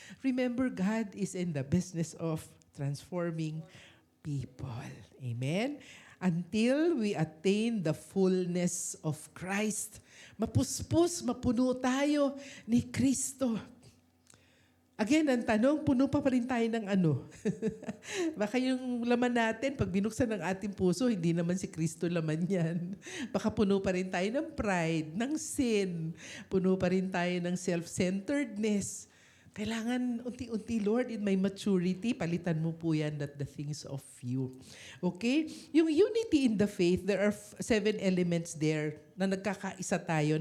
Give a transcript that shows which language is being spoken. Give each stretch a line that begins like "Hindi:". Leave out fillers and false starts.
English: Remember, God is in the business of transforming people. Amen? Until we attain the fullness of Christ.
Filipino: Mapuspos, mapuno tayo ni Kristo. Again, ang tanong, puno pa rin tayo ng ano? Baka yung laman natin, pag binuksan ng ating puso, hindi naman si Kristo laman yan. Baka puno pa rin tayo ng pride, ng sin. Puno pa rin tayo ng self-centeredness. Kailangan unti-unti,
English: Lord, in my maturity,
Filipino: palitan mo po yan
English: that the things of you. Okay? Yung unity in the faith, there are 7 elements there
Filipino: na nagkakaisa tayo.